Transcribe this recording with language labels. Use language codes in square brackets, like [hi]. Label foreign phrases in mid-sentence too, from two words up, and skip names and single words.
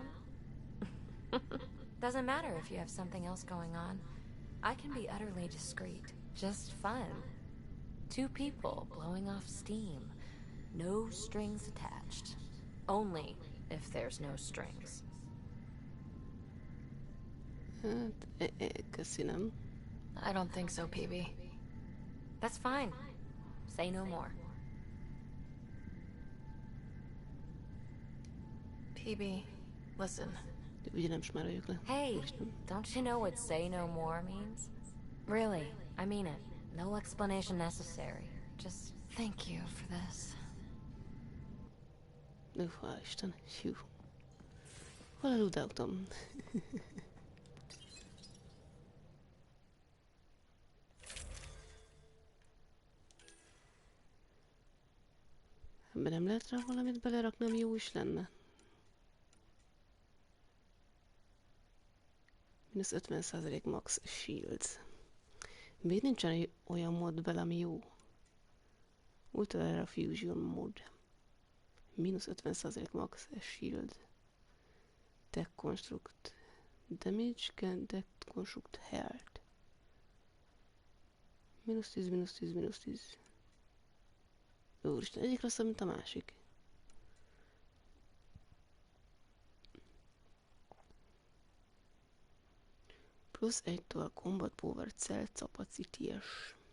[en] Doesn't matter if you have something else going on. I can be utterly discreet. Just fun. Two people blowing off steam. No strings attached. Only if there's no strings. [hu] Hát, köszönöm. [en] I don't think so, PB. That's fine. Say no more. PB, listen. [hu] Ugye nem smerüljük le. [en] Hey, don't you know what say no more means? Really, I mean it. No explanation necessary. Just thank you for this. [hu] Hála Isten. Hű. Hol eludáltam? Ebben nem lehet rá valamit belerakni, ami jó is lenne? Minusz 50% [en] max shields. [hu] Miért nincsen olyan mod bele, ami jó? [en] Ultra Fusion mod. [hu] Minusz 50% [en] max shield. Tech construct. Damage can deconstruct health. [hu] Minusz 10, minusz 10, minusz 10. Úristen, egyik rosszabb, mint a másik. Plusz 1-től a [en] Combat Power Cell Capacities.